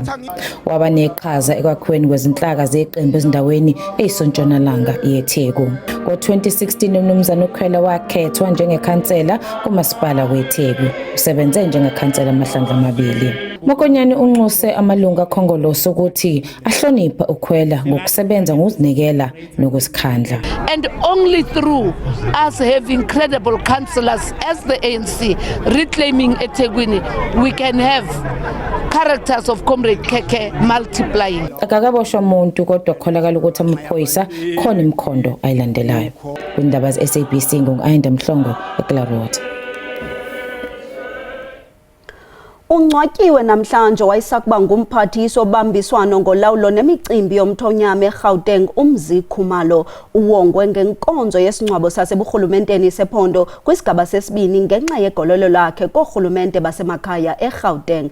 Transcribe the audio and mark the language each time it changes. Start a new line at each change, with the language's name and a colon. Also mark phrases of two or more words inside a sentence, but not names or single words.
Zulu: Waba neqhaza ekwakhiweni kwezinhlaka zeqembu ezindaweni eyisontshonalanga yeTheku. Ngo-2016 umnumzana uKhwela wakhethwa njengekhansela kumasipala weTheku. Usebenze njengekhansela amahlandla amabili. Mokonyane unxuse amalunga akhongolose ukuthi ahlonipha uKhwela ngokusebenza ngokuzinikela nokusikhandla.
English: And only through us having credible councillors as the ANC reclaiming eThekwini, we can have characters of Comrade Khekhe multiplying.
Zulu: Akakaboshwa umuntu kodwa kukholakala ukuthi amaphoyisa khona imikhondo ayilandelayo.
Xhosa: Kwindaba ze-SABC ngo-Ayinda Mhlongo eClearwater. Ungcwatyiwe namhlanje wayesakuba ngumphathiswa obambiswano ngolawulo nemicimbi yomthonyama eGauteng uMzi Khumalo. Uwongwe ngenkonzo yesingcwabo saseburhulumenteni sephondo kwisigaba sesibini ngenxa yegololo lakhe koorhulumente basemakhaya eGauteng.